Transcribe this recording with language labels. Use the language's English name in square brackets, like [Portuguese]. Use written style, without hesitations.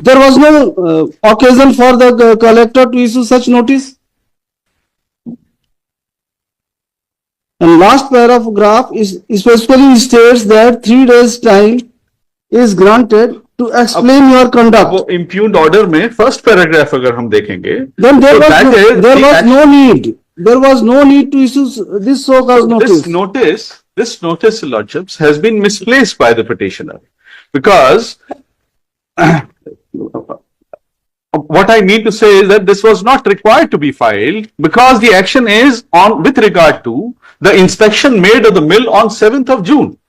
[English] There was no occasion for the collector to issue such notice. And last paragraph is specifically states that 3 days time is granted to explain your conduct. [Hindi] वो impugned order में first paragraph अगर हम देखेंगे, [English] then there was no need. There was no need to issue this so cause notice. This notice, lordships, has been misplaced by the petitioner because what I mean to say is that this was not required to be filed because the action is on with regard to the inspection made of the mill on 7th of June.